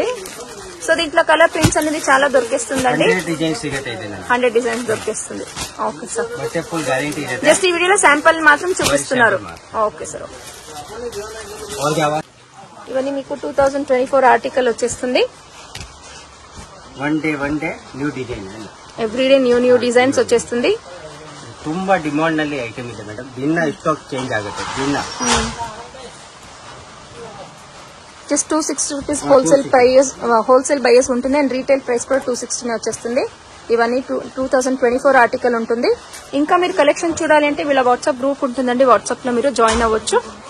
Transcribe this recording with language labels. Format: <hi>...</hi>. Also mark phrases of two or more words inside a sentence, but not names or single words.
<te>సో దీంట్లో</te> <en>colour prints</en> <te>అనేది చాలా దొరికేస్తుందండి. 100 డిజైన్స్ దొరికేస్తుంది.</te> <en>okay sir,</en> <te>జస్ట్ ఈ వీడియోలో శాంపుల్ మాత్రం చూపిస్తున్నారు.</te> <en>okay sir.</en> <te>ఇవన్నీ మీకు 2024 ఆర్టికల్ వచ్చేస్తుంది.</te> <en>one day new design, everyday new designs వచ్చేస్తుంది.</en> <kn>ತುಂಬಾ ಡಿಮಾಂಡ್ ನಲ್ಲಿ ಐಟಮ್ ಇದೆ ಮೇಡಮ್. ದಿನ</kn> <en>stock change</en> <kn>ಆಗುತ್ತೆ. ದಿನ</kn> <te>జస్ట్ 260</te> <en>rupees wholesale buyers</en> <te>ఉంటుంది. అండ్</te> <en>retail price</en> <te>కూడా 260 వచ్చేస్తుంది. ఇవన్నీ 2024 ఆర్టికల్ ఉంటుంది. ఇంకా మీరు కలెక్షన్ చూడాలి అంటే వీళ్ళ వాట్సాప్ గ్రూప్ ఉంటుందండి, వాట్సాప్ లో మీరు జాయిన్ అవ్వచ్చు.</te>